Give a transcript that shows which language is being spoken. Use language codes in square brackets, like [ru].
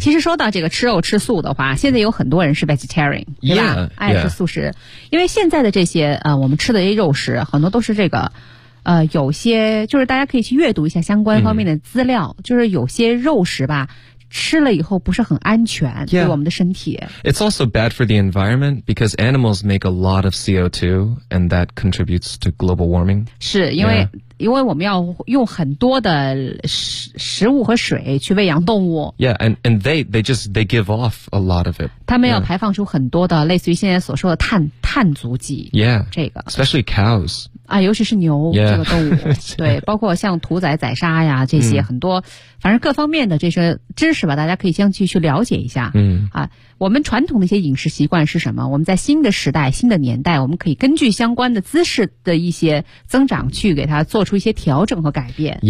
[zh] 其实说到这个吃肉吃素的话现在有很多人是 vegetarian 对吧爱吃素食因为现在的这些我们吃的这些肉食很多都是这个有些就是大家可以去阅读一下相关方面的资料、嗯、就是有些肉食吧吃了以后不是很安全、 [en] yeah. [zh] 对我们的身体。 [en] It's also bad for the environment because animals make a lot of CO2 and that contributes to global warming. [zh] 是因为、yeah. 因为我们要用很多的食物和水去喂养动物。 [en] Yeah, and they give off a lot of it. [zh] 他们要排放出很多的、yeah. 类似于现在所说的碳足迹。 [en] Yeah, [zh] 这个。 [en] Especially cows. [zh] 啊，尤其是牛、 [en] yeah. [zh] 这个动物，对，包括像屠宰、宰杀呀这些、嗯、很多，反正各方面的这些知识吧，大家可以先去了解一下。嗯，啊，我们传统的一些饮食习惯是什么？我们在新的时代、新的年代，我们可以根据相关的姿势的一些增长，去给它做出一些调整和改变。